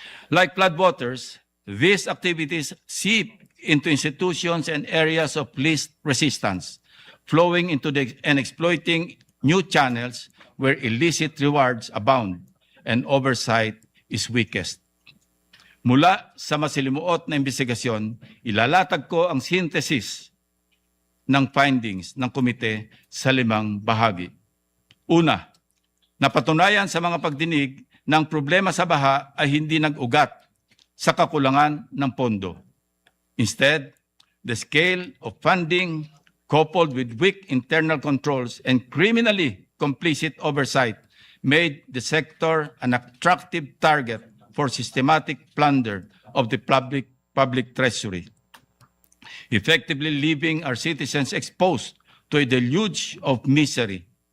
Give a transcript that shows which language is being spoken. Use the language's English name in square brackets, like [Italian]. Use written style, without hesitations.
[English] Like floodwaters, these activities seep into institutions and areas of least resistance, flowing into and exploiting new channels where illicit rewards abound and oversight is weakest. [Filipino] Mula sa masilimuot na investigasyon, ilalatag ko ang synthesis ng findings ng komite sa 5 bahagi. Una, napatunayan sa mga pagdinig na ang problema sa baha ay hindi nag-ugat sa kakulangan ng pondo. [English] Instead, the scale of funding coupled with weak internal controls and criminally complicit oversight made the sector an attractive target for systematic plunder of the public treasury, effectively leaving our citizens exposed to a deluge of misery.